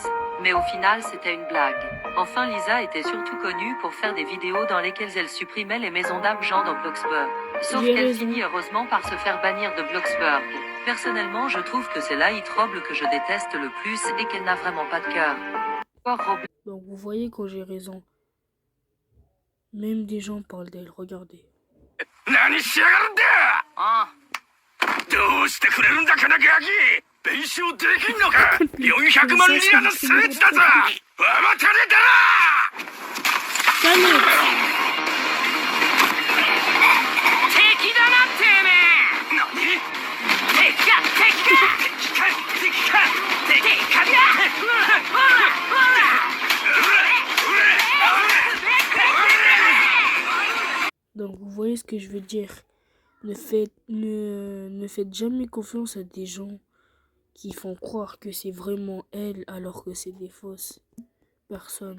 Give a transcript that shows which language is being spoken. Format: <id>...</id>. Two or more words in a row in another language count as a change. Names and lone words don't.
<fr>Mais au final, c'était une blague. Enfin, Lisa était surtout connue pour faire des vidéos dans lesquelles elle supprimait les maisons d'argent dans Bloxburg. Sauf qu'elle finit heureusement par se faire bannir de Bloxburg. Personnellement, je trouve que c'est la hit Roble que je déteste le plus et qu'elle n'a vraiment pas de cœur. Donc vous voyez quand j'ai raison. Même des gens parlent d'elle, regardez.</fr> <ja>何しやがるんだ。ああ。どうしてくれるんだ、このガキ。弁償できんのか。400万リアのスーツだぞ。わまたれたら。敵だなてめえ。何。敵か敵か敵か敵か敵かだ。ほらほら。</ja> <fr>Donc vous voyez ce que je veux dire. Ne faites jamais confiance à des gens qui font croire que c'est vraiment elle alors que c'est des fausses personnes.</fr>